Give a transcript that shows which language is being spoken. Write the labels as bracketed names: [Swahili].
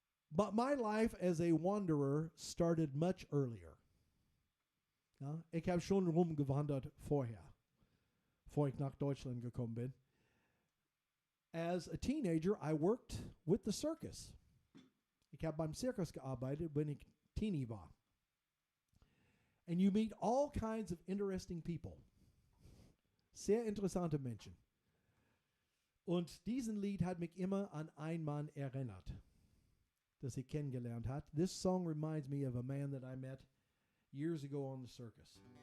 [English] But my life as a wanderer started much earlier. [German] Ja, ich habe schon rumgewandert vorher, bevor ich nach Deutschland gekommen bin. [English] As a teenager, I worked with the circus. [German] Ich habe beim Zirkus gearbeitet, wenn ich teeny war. [English] And you meet all kinds of interesting people. [German] Sehr interessante Menschen. Und diesen Lied hat mich immer an einen Mann erinnert, das ich kennengelernt hat. [English] This song reminds me of a man that I met years ago on the circus.